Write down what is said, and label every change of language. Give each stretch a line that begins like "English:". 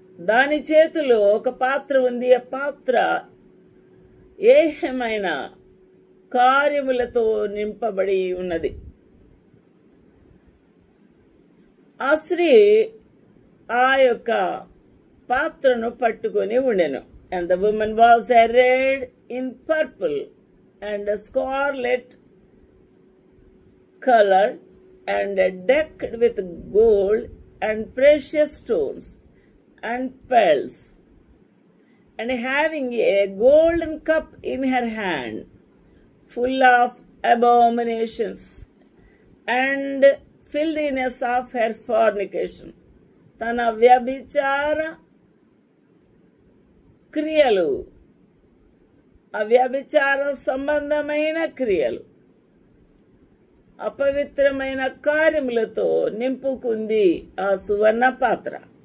Telugu: దాని చేతిలో ఒక పాత్ర ఉంది. ఆ పాత్ర ఏహమైన కార్యములతో నింపబడి ఉన్నది. ఆ స్త్రీ ఆ యొక్క పాత్రను పట్టుకొని ఉండెను.
English: And the woman was arrayed in purple and scarlet color and decked with gold and precious stones and pearls, and having a golden cup in her hand, full of abominations and filthiness of her fornication.
Telugu: తన వ్యభిచార క్రియలు, అవ్యభిచార సంబంధమైన క్రియలు, అపవిత్రమైన కార్యములతో నింపుకుంది ఆ సువర్ణ పాత్ర.